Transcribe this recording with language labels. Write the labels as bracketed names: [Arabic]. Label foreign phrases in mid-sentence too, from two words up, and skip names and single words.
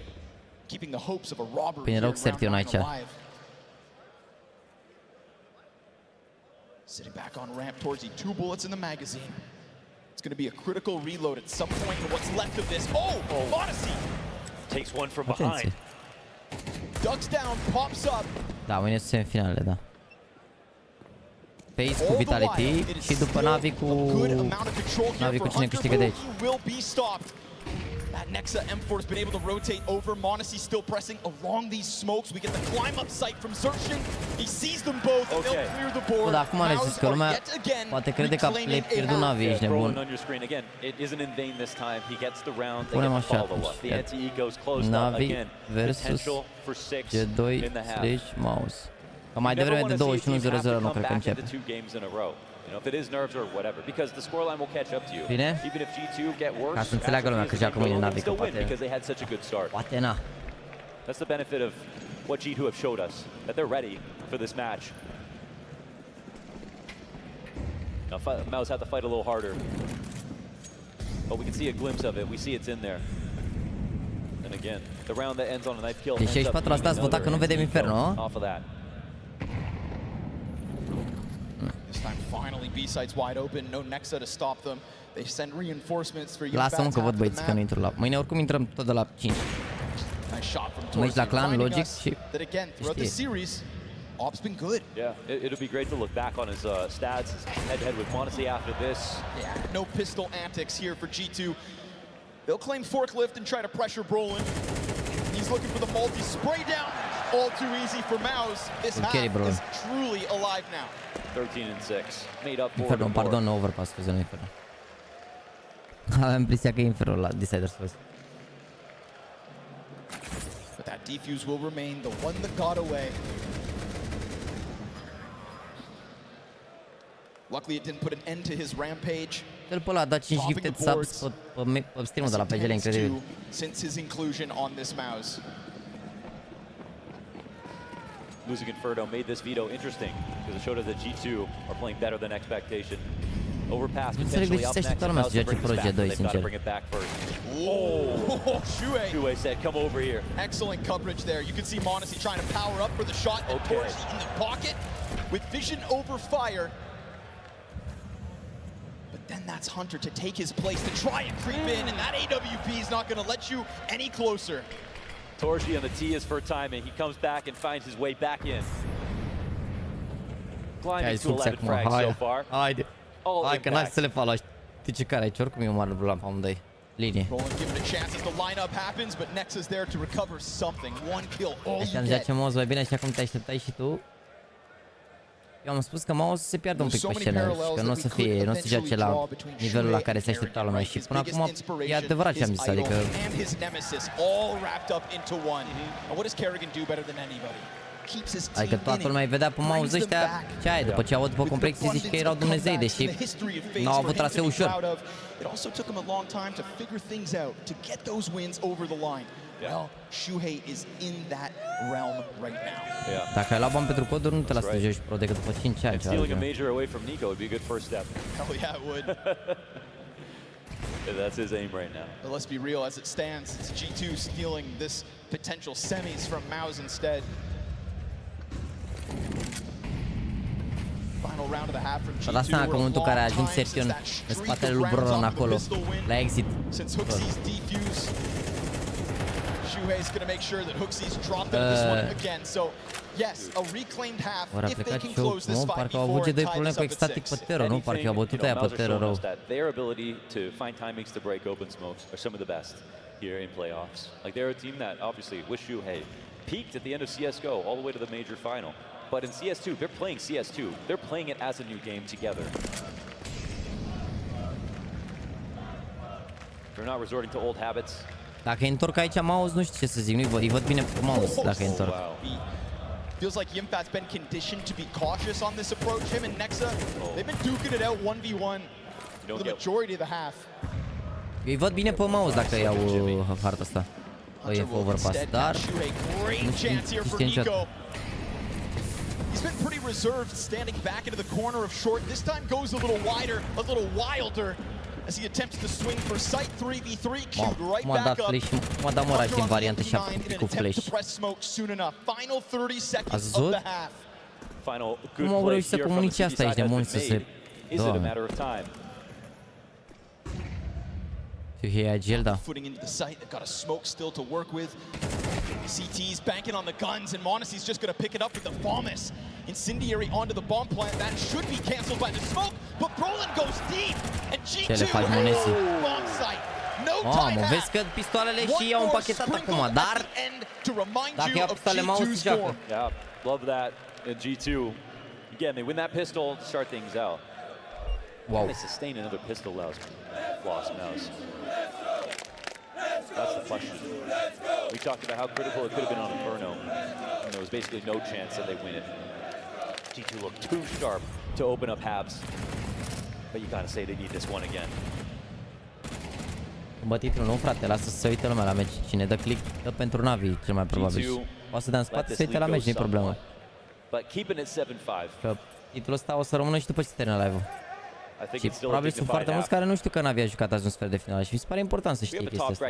[English] Keeping the hopes of a robbery here round 9 alive. Sitting back on ramp towards the 2 bullets in the magazine. It's going to be a critical reload at some point in what's left of this. Oh, Odyssey! Takes one from behind. Ducks down, pops up. [Romanian] Da, mâine sunt semifinale, da. Pace cu Vitality și după NaVi cu cine câștigă de aici. [English] That Nexa M4 has been able to rotate over. Monacy still pressing along these smokes. We get the climb up sight from Xerxin. He sees them both and they'll clear the board. [Romanian] Da, acum are zis că lumea poate crede că le pierdut NaVi, ești nebun. Punem așa, NaVi versus G2/Mouse. Că mai devreme de 21-0-0 nu cred că începe. [English] You know, if it is nerves or whatever, because the scoreline will catch up to you. [Romanian] Bine? [English] Even if G2 get worse, [Romanian] ca să înțeleagă lumea că joacă mâine NaVi, că poate... [English] because they had such a good start. [Romanian] Poate na. [English] That's the benefit of what G2 have showed us, that they're ready for this match. Now, Mouse had to fight a little harder, but we can see a glimpse of it. We see it's in there. And again, the round that ends on a knife kill. [Romanian] Deci 64 asta ați votat că nu vedem Inferno. [English] Off of that. This time finally B-site's wide open, no Nexa to stop them. They send reinforcements for you. [Romanian] Lasă-mă că văd băieții că nu intru la... Mâine oricum intrăm tot de la 5. [English] Nice shot from [Romanian] Mă la clan, Logic și... [English] That again, throughout the series, Op's been good. Yeah, it'll be great to look back on his stats, his head-to-head with Monacy after this. Yeah, no pistol antics here for G2. They'll claim forklift and try to pressure Brolin. He's looking for the multi-spray down. All too easy for Mouse. This half is truly alive now. 13-6. Made up for Inferno, pardon, no overpass, [Romanian] scuze, nu Inferno. Aveam impresia că e Inferno la Deciders First. [English] But that defuse will remain the one that got away. Luckily it didn't put an end to his rampage. [Romanian] El pe ăla a dat 5 [English] gifted subs [Romanian] pe stream-ul de la PGL, incredibil. [English] Since his inclusion on this Mouse. Losing Inferno made this veto interesting because it showed us that G2 are playing better than expectation. Overpass potentially up next. Mouse to bring this back, but they've got to bring it back first. Oh, Shuei said, come over here. Excellent coverage there. You can see Monacy trying to power up for the shot. Okay. In the pocket with vision over fire. But then that's Hunter to take his place, to try and creep in, and that AWP is not going to let you any closer. Torshi on the T is for timing. He comes back and finds his way back in. Climbing to 11 frags so far. [Romanian] Haide. Hai că n-ai să le fac la știi care aici, oricum e un mare problem pe amândoi. Linie. [English] Give it a chance as the lineup happens, but Nexa's there to recover something. One kill, all [Romanian] Așa [English] you [Romanian] îmi [English] get. [Romanian] zice Mouse mai bine, așa cum te așteptai și tu. Eu am spus că Mouse se pierde un pic pe scenă și că nu o să fie, nu o să joace la nivelul la care se aștepta lumea și până acum e adevărat ce am zis, adică adică toată lumea îi vedea pe Mouse ăștia, ce ai, după ce au după complexii zici că erau Dumnezei, deși n-au avut traseu ușor. [English] Well, Shuhei is in that realm right now. [Romanian] Dacă ai luat bani pentru coduri, nu te lasă să joci pro decât după 5 ani. [English] Stealing a major away from Nico would be a good first step. Hell yeah, it would. That's his aim right now. But let's be real, as it stands, it's G2 stealing this potential semis from Mouse instead. Final round of the half from G2. [Romanian] Dar asta în momentul care a ajuns Sertion în spatele lui Brolan acolo, la exit. [English] Since Hooksy's defuse, Shuhei's going to make sure that Hooksy's dropped out of this one again. So, yes, a reclaimed half if they can close this 5v4 [Romanian] parcă au avut G2 probleme cu extatic pe Tero, nu? Parcă i-au bătut aia pe Tero rău. [English] Their ability to find timings to break open smokes are some of the best here in playoffs. Like they're a team that obviously with Shuhei peaked at the end of CS:GO all the way to the major final. But in CS2, they're playing CS2. They're playing it as a new game together. They're not resorting to old habits. [Romanian] Dacă îi întorc aici mouse, nu știu ce să zic, îi văd bine pe mouse dacă îi întorc. [English] Feels like Yimfat's been conditioned to be cautious on this approach. Him and Nexa, they've been duking it out 1v1 for the majority of the half. [Romanian] Îi văd bine pe mouse dacă iau harta asta. E overpass, dar nu știu niciodată. [English] He's been pretty reserved, standing back into the corner of short. This time goes a little wider, a little wilder, as he attempts to swing for sight 3v3. Queued right back up. [Romanian] M-a dat moral și în variantă și cu flash. [English] Final 30 seconds of the half. [Romanian] Cum au reușit să comunice asta aici de mult să se... Doamne. [English] He had Gilda. Footing into the site, they've got a smoke still to work with. CT's banking on the guns, and Monacy's just going to pick it up with the FAMAS. Incendiary onto the bomb plant. That should be canceled by the smoke, but Brolin goes deep, and G2 bomb site. No time back. [Romanian] Vezi că pistoalele și i-au împachetat acum, dar dacă ia pistoale mouse, joacă. [English] Yeah, love that. G2, again, they win that pistol, start things out. Wow. They sustain another pistol loss Mouse. That's the question. We talked about how critical it could have been on Inferno, and there was basically no chance that they win it. G2 looked too sharp to open up halves, but you gotta say they need this one again. [Romanian] Bă, titlul nu, frate, lasă să se uite lumea la meci. Cine dă click, dă pentru Navi, cel mai probabil. Poate să dea în spate, să se uite la meci, nu-i problemă. Că titlul ăsta o să rămână și după ce termină live-ul. Și probabil sunt foarte mulți care nu știu că Navi a jucat azi un sfert de finală și mi se pare important să știe chestia asta.